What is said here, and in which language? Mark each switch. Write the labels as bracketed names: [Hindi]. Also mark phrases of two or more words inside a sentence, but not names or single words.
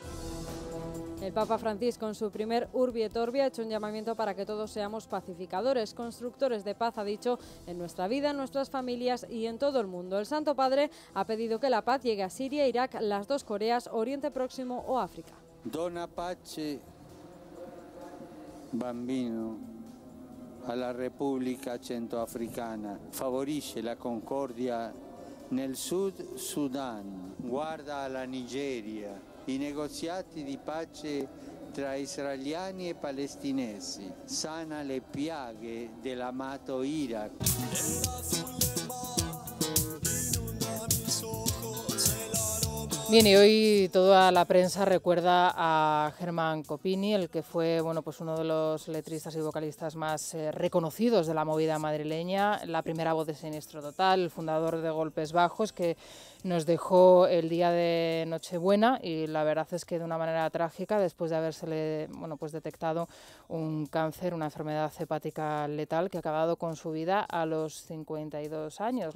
[Spanish] El Papa Francisco, en su primer Urbi et Orbi, ha hecho un llamamiento para que todos seamos pacificadores, constructores de paz, ha dicho, en nuestra vida, en nuestras familias y en todo el mundo. El Santo Padre ha pedido que la paz llegue a Siria, Irak, las dos Coreas, Oriente Próximo o África. [Italian] Dona pace, bambino, alla Repubblica Centroafricana. Favorisce la concordia nel Sud Sudan. Guarda alla Nigeria. I negoziati di pace tra israeliani e palestinesi, sana le piaghe dell'amato Iraq. [Spanish] Bien, y hoy toda la prensa recuerda a Germán Copini, el que fue pues uno de los letristas y vocalistas más reconocidos de la movida madrileña, la primera voz de Siniestro Total, el fundador de Golpes Bajos, que nos dejó el día de Nochebuena y la verdad es que de una manera trágica, después de habérsele detectado un cáncer, una enfermedad hepática letal que ha acabado con su vida a los 52 años.